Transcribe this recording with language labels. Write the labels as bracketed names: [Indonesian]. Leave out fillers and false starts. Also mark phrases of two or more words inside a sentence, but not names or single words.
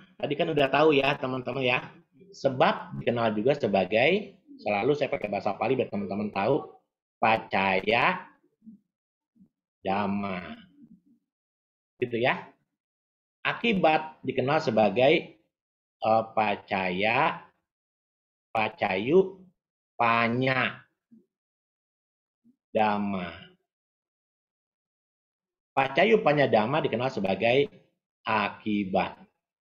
[Indonesian] Tadi kan udah tahu ya teman-teman ya. Sebab dikenal juga sebagai, selalu saya pakai bahasa Pali biar teman-teman tahu, [Pali] pacaya dhamma. [Indonesian] Gitu ya. Akibat dikenal sebagai [Pali] pacayu panya dhamma. Pacayu panya dhamma [Indonesian] dikenal sebagai akibat.